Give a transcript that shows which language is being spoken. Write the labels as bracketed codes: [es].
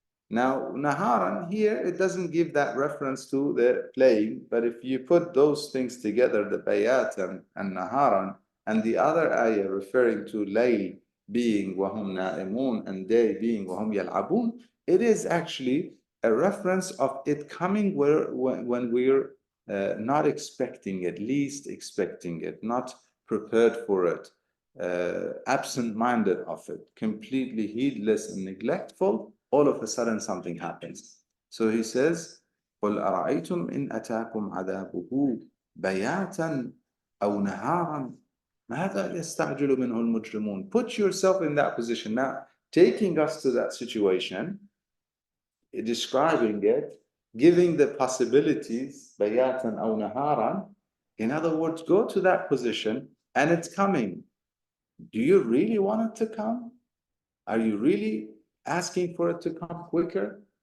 [en] Now, naharan here, it doesn't give that reference to the playing, but if you put those things together, the bayatan and naharan, and the other ayah referring to layl being [ar] wahum na'imun [en] and day being [ar] wahum yal'abun, [en] it is actually a reference of it coming when we're not expecting it, least expecting it, not prepared for it, absent-minded of it, completely heedless and neglectful. All of a sudden something happens. So he says, [ar] قُلْ أَرَأَيْتُمْ إِنْ أَتَاكُمْ عَذَابُهُ بَيَاتًا أَوْ نَهَارًا مَاذَا يَسْتَعْجِلُ مِنْهُ الْمُجْرِمُونَ. [en] Put yourself in that position. Now, taking us to that situation, describing it, giving the possibilities, [ar] bayatan aw naharan. [en] In other words, go to that position and it's coming. Do you really want it to come? Are you really asking for it to come quicker?